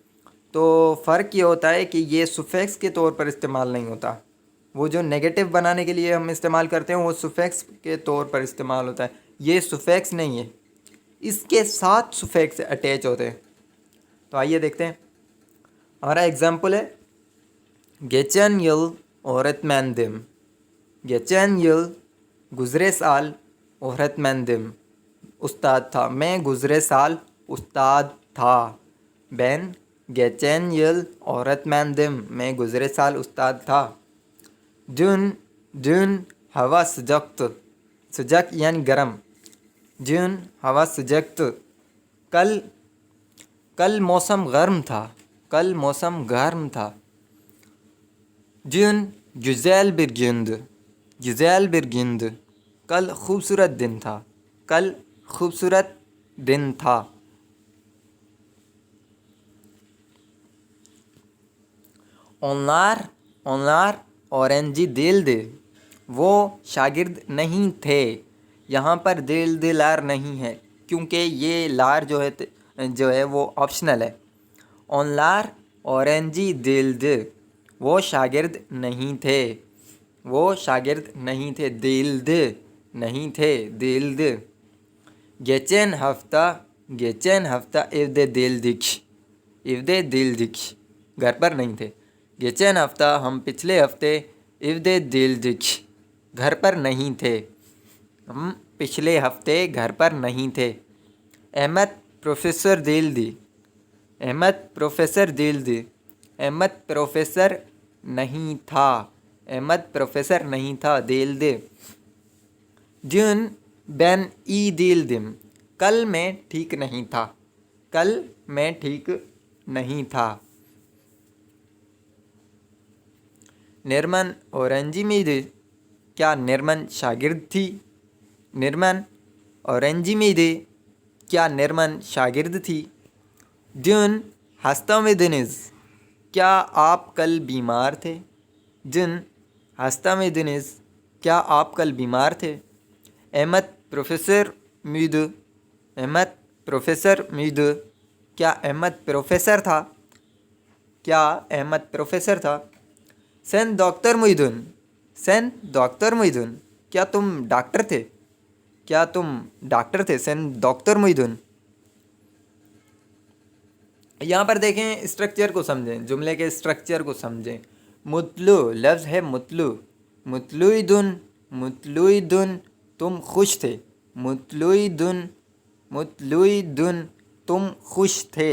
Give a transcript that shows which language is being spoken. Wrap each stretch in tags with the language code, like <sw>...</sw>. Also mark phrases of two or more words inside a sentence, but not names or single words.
<ur>تو فرق یہ ہوتا ہے کہ یہ سفیکس کے طور پر استعمال نہیں ہوتا، وہ جو نیگیٹو بنانے کے لیے ہم استعمال کرتے ہیں وہ سفیکس کے طور پر استعمال ہوتا ہے، یہ سفیکس نہیں ہے، اس کے ساتھ سفیکس اٹیچ ہوتے ہیں۔ تو آئیے دیکھتے ہیں. ہمارا ایگزامپل ہے</ur> <tr>geçen yıl öğretmendim. geçen yıl</tr> <ur>گزرے سال</ur> <tr>öğretmendim</tr> <ur>استاد تھا. میں گزرے سال استاد تھا.</ur> <tr>Ben geçen yıl öğretmendim.</tr> <ur>میں گزرے سال استاد تھا.</ur> <tr>Dün hava sıcaktı. Sıcak yani گرم. Dün hava sıcaktı.</tr> <ur>کل موسم گرم تھا. کل موسم گرم تھا.</ur> <tr>Dün güzel bir gündü. Güzel bir gündü.</tr> <ur>کل خوبصورت دن تھا. کل خوبصورت دن تھا.</ur> <tr>onlar öğrenci değildi.</tr> <ur>وہ شاگرد نہیں تھے. یہاں پر دلار نہیں ہے کیونکہ یہ لار جو ہے وہ آپشنل ہے.</ur> <tr>onlar öğrenci değildi.</tr> <ur>وہ شاگرد نہیں تھے. وہ شاگرد نہیں تھے. değildi نہیں تھے.</ur> <tr>değildi. geçen hafta evde değildik. evde değildik.</tr> <ur>گھر پر نہیں تھے.</ur> <tr>geçen hafta</tr> <ur>ہم پچھلے ہفتے</ur> <tr>evde değildik.</tr> <ur>گھر پر نہیں تھے. ہم پچھلے ہفتے گھر پر نہیں تھے.</ur> <tr>احمد پروفیسر değildi. احمد پروفیسر değildi.</tr> <ur>احمد پروفیسر نہیں تھا. احمد پروفیسر نہیں تھا.</ur> <tr>değildi. Dün ben iyi değildim.</tr> <ur>کل میں ٹھیک نہیں تھا. کل میں ٹھیک نہیں تھا.</ur> <tr>نرمن öğrenci miydi?</tr> <ur>کیا نرمن شاگرد تھی؟ نرمن</ur> <tr>öğrenci miydi?</tr> <ur>کیا نرمن شاگرد تھی؟</ur> <tr>Dün hasta mıydınız?</tr> <ur>کیا آپ کل بیمار تھے؟</ur> <tr>Dün hasta mıydınız?</tr> <ur>کیا آپ کل بیمار تھے؟ احمد</ur> <tr>profesör müydü?</tr> <ur>احمد</ur> <tr>profesör müydü?</tr> <ur>کیا احمد پروفیسر تھا؟ کیا احمد پروفیسر تھا؟</ur> <tr>Sen doktor muydun? Sen doktor muydun?</tr> <ur>کیا تم ڈاکٹر تھے؟ کیا تم ڈاکٹر تھے؟</ur> <tr>Sen doktor muydun?</tr> <ur>یہاں پر دیکھیں اسٹرکچر کو سمجھیں. جملے کے اسٹرکچر کو سمجھیں. مطلو لفظ ہے مطلو.</ur> <tr>mutluydun mutluydun</tr> <ur>تم خوش تھے.</ur> <tr>mutluydun mutluydun</tr> <ur>تم خوش تھے.</ur>